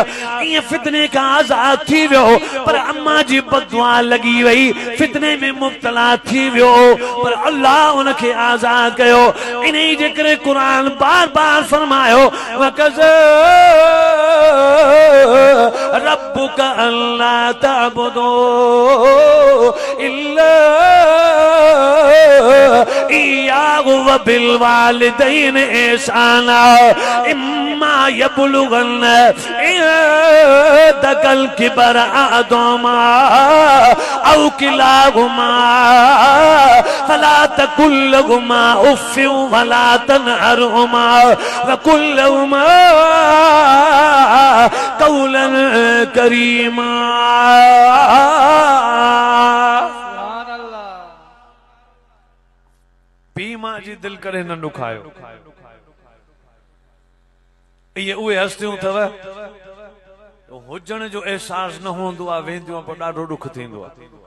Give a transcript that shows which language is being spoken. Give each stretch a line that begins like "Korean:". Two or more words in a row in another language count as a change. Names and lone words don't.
Sindhi: ईअं फितने खां आज़ाद थी वियो, पर अम्मा जी बददुआ लॻी वई, फितने में मुब्तला थी वियो, पर अल्लाह उनखे आज़ाद कयो। इन्ही जे करे क़ुरान बार बार फरमायो, वकज़ा
Arabic: ربك ألا تعبدوا إلا إياه وبالوالدين إحسانا إما يبلغن عندك الكبر أحدهما أو كلاهما فلا تقل لهما أف ولا تنهرهما وقل لهما قولا كريما.
Sindhi: पी मां जी दिल करे न दुखायो। ये उहे हस्तियूं अथव हुजण जो एहसास न हूंदो आहे, वेंदियूं पर ॾाढो दुख थींदो आहे।